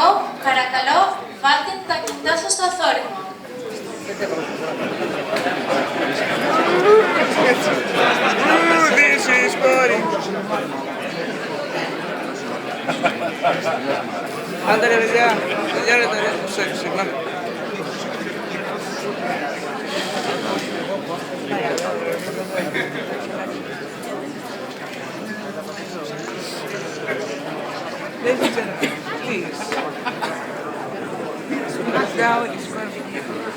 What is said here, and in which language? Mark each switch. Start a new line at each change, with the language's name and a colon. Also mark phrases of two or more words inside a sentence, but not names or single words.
Greek: Παρακαλώ, βάλτε τα κινητά σας στο αθόρυβο.
English: This is body.
Greek: Άντε ρε παιδιά, τελειώνετε ρε, συγγνώμη.
English: Ladies and gentlemen, please. Now is going to be